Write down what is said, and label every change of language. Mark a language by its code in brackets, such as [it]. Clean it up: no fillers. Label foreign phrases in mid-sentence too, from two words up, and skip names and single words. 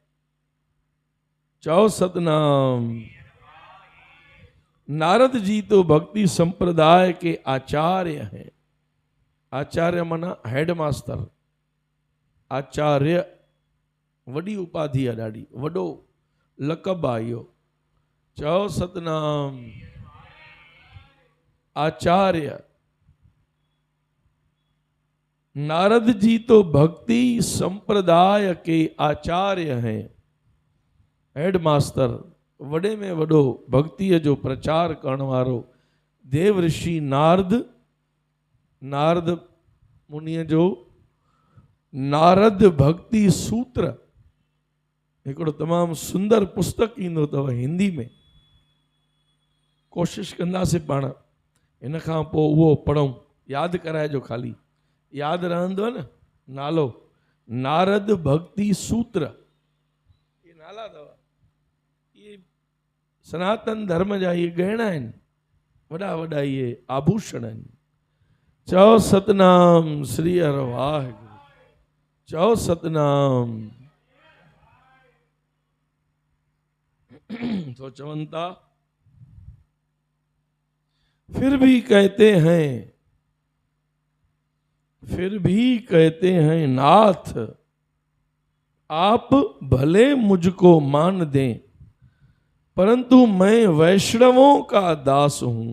[sd] चौ सतनाम। [hi] नारद जी तो भक्ति संप्रदाय के आचार्य हैं। आचार्य माना हेडमास्टर, आचार्य वडी उपाधि है, [sd] ॾाढी वडो लक़ब आहे इहो। चओ सतनाम। [hi] आचार्य नारद जी तो भक्ति संप्रदाय के आचार्य हैं, [sd] हेडमास्टर, वडे में वडो भक्ति जो प्रचार करण वारो देव ऋषि नारद, नारद मुनिअ जो नारद भक्ति सूत्र हिकिड़ो तमामु सुंदर पुस्तक ईंदो अथव हिंदी में। कोशिशि कंदासीं पाण हिन खां पोइ उहो पढ़ूं, यादि कराइजो, ख़ाली यादि रहंदो न नालो, नारद भक्ति सूत्र। ये नाला अथव, ये सनातन धर्म जा इहे गहना आहिनि, वॾा वॾा इहे आभूषण आहिनि। चओ सतनाम श्री हर वाहिगुरु। चओ सतनाम। [hi] तो चवंता फिर भी कहते हैं नाथ आप भले मुझको मान दें, परंतु मैं वैष्णवों का दास हूं।